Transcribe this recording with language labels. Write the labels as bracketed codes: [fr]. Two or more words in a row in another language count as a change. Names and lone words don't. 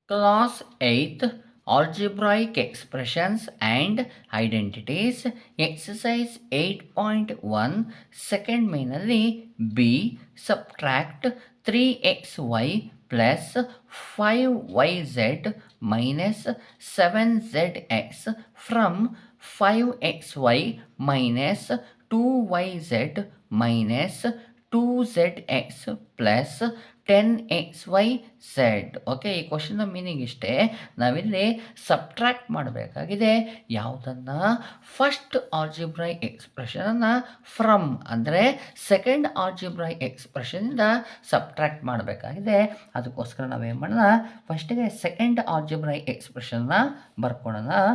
[en] Class 8th Algebraic Expressions and Identities Exercise 8.1 Second mainly B. Subtract 3xy plus 5yz minus 7zx from 5xy minus 2yz minus 2zx plus 10xyz. [kn] ಓಕೆ, ಈ [en] question meaning [kn] ಇಷ್ಟೇ. ನಾವಿಲ್ಲಿ ಸಬ್ಟ್ರಾಕ್ಟ್ ಮಾಡಬೇಕಾಗಿದೆ ಯಾವುದನ್ನು? [en] first algebraic expression from [kn] ಅಂದರೆ [en] second algebraic expression subtract [kn] ಮಾಡಬೇಕಾಗಿದೆ. ಅದಕ್ಕೋಸ್ಕರ ನಾವೇನು ಮಾಡೋಣ, ಫಸ್ಟಿಗೆ [en] second algebraic expression [kn] ಬರ್ಕೊಳ್ಳೋಣ.